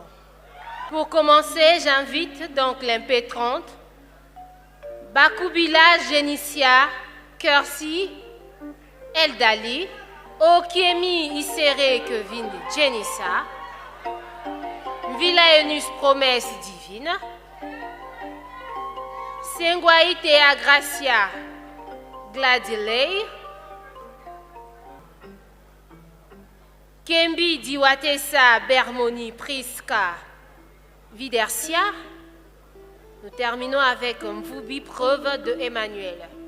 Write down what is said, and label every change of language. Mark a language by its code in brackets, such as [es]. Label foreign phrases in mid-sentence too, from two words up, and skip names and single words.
[fr] Pour commencer, j'invite donc l'impétrante Bakubila Genissia Kersi Eldali, Okiemi Isere Kevin Genissa, Villaenus Promesse Divine, Sengwaitea Gracia Gladilei, Kembi Diwatesa Bermoni Priska Vidersia. Nous terminons avec Mvubi Preuve de Emmanuel.